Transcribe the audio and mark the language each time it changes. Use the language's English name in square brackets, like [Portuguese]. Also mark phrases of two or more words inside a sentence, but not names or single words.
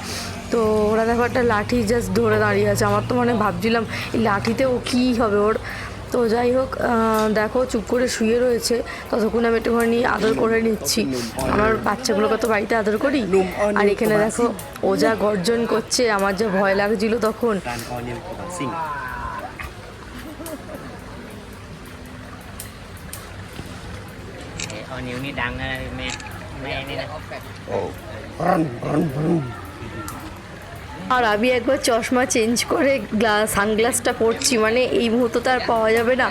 [Bangla] তো ওরা দেখো একটা লাঠি জাস্ট ধরে দাঁড়িয়ে আছে। আমার তো মানে ভাবছিলাম এই লাঠিতে ও কী হবে ওর। তো যাই হোক, দেখো চুপ করে শুয়ে রয়েছে, ততক্ষণ আমি একটুখানি আদর করে নিচ্ছি। আমার বাচ্চাগুলোকে তো বাড়িতে আদর করি। আর এখানে দেখো ও যা গর্জন করছে, আমার যা ভয় লাগছিল তখন। Ở nhiều ni đằng mẹ mẹ này nè. আর আমি একবার চশমা চেঞ্জ করে সানগ্লাসটা পরছি, মানে এই মুহূর্তে তো আর পাওয়া যাবে না।